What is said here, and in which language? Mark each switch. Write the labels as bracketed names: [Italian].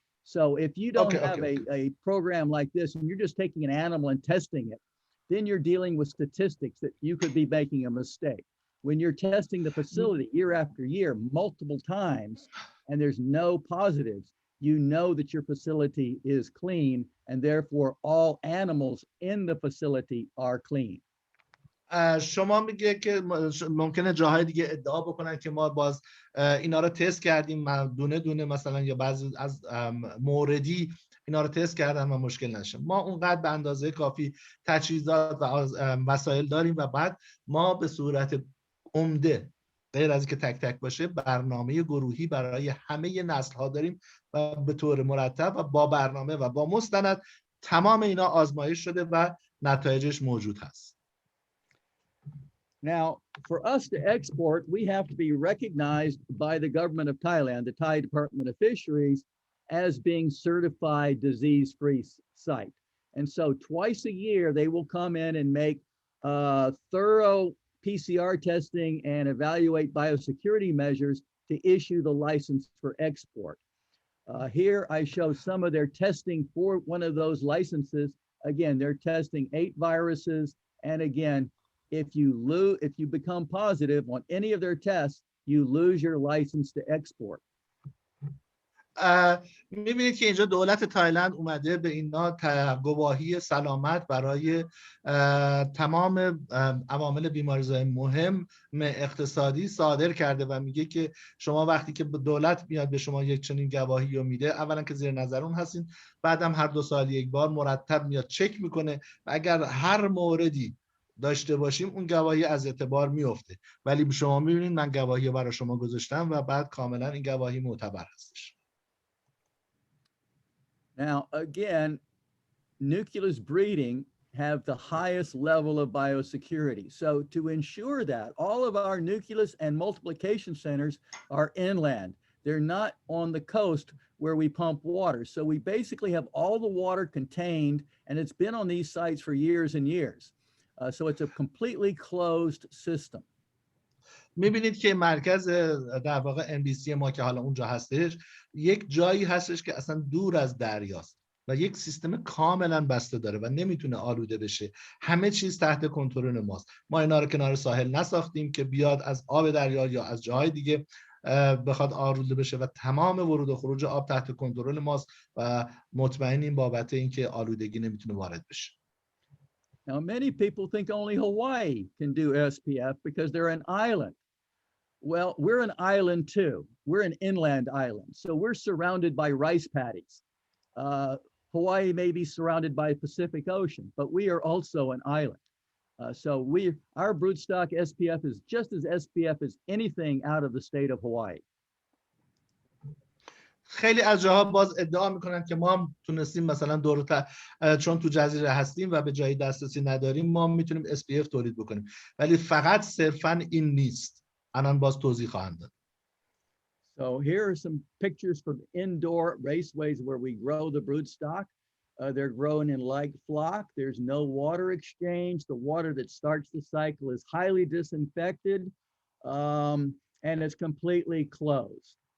[English] So if you don't have a program like this and you're just taking an animal and testing it, then you're dealing with statistics that you could be making a mistake. When you're testing the facility year after year, multiple times, and there's no positives, you know that your facility is clean, and therefore all animals in the facility are clean. [Persian] شما میگه که ممکنه جاهای دیگه ادعا بکنن که ما باز اینا رو تست کردیم دونه دونه مثلا یا بعضی از موردی اینا رو تست کردن و مشکل نشه. ما اونقدر به اندازه کافی تجهیزات و وسایل داریم و بعد ما به صورت عمده غیر از اینکه تک تک باشه برنامه گروهی برای همه نسل ها داریم و به طور مرتب و با برنامه و با مستند تمام اینا آزمایش شده و نتایجش موجود هست. [English] Now, for us to export, we have to be recognized by the government of Thailand, the Thai Department of Fisheries, as being certified disease-free site. And so twice a year, they will come in and make thorough PCR testing and evaluate biosecurity measures to issue the license for export. Here I show some of their testing for one of those licenses. Again, they're testing 8 viruses. And again, if you become positive on any of their tests, you lose your license to export. [Persian] می‌بینید که اینجا دولت تایلند اومده به اینا گواهی سلامت برای تمام عوامل بیماری‌زای مهم اقتصادی صادر کرده و میگه که شما وقتی که دولت میاد به شما یک چنین گواهی رو میده اولا که زیر نظر اون هستین بعدم هر 2 سال یک بار مرتب میاد چک میکنه و اگر هر موردی داشته باشیم اون گواهی از اعتبار میفته ولی شما می‌بینید من گواهی برای شما گذاشتم و بعد کاملا این گواهی معتبر هستش. [English] Now, again, nucleus breeding have the highest level of biosecurity. So to ensure that all of our nucleus and multiplication centers are inland, they're not on the coast where we pump water. So we basically have all the water contained and it's been on these sites for years and years. So it's a completely closed system. [Persian] می‌بینید که مرکز در واقع MBC ما که حالا اونجا هستش یک جایی هستش که اصلا دور از دریاست و یک سیستم کاملا بسته داره و نمیتونه آلوده بشه. همه چیز تحت کنترل ماست. ما اینا رو کنار ساحل نساختیم که بیاد از آب دریا یا از جاهای دیگه بخواد آلوده بشه و تمام ورود و خروج آب تحت کنترل ماست و مطمئنیم بابت اینکه آلودگی نمیتونه وارد بشه. [English] Now, many people think only Hawaii can do SPF because they're an island. Well, we're an island too. We're an inland island. So we're surrounded by rice paddies. Hawaii may be surrounded by Pacific Ocean, but we are also an island. So our broodstock SPF is just as SPF as anything out of the state of Hawaii. [Persian] خیلی از جاها باز ادعا میکنن که ما هم تونستیم مثلا چون تو جزیره هستیم و به جایی دسترسی نداریم ما میتونیم SPF تولید بکنیم، ولی فقط صرفا این نیست. الان باز توضیح خواهم داد. [English] So here are some pictures from indoor raceways where we grow the broodstock. They're grown in like flock. There's no water exchange. The water that starts the cycle is highly disinfected, and it's completely closed.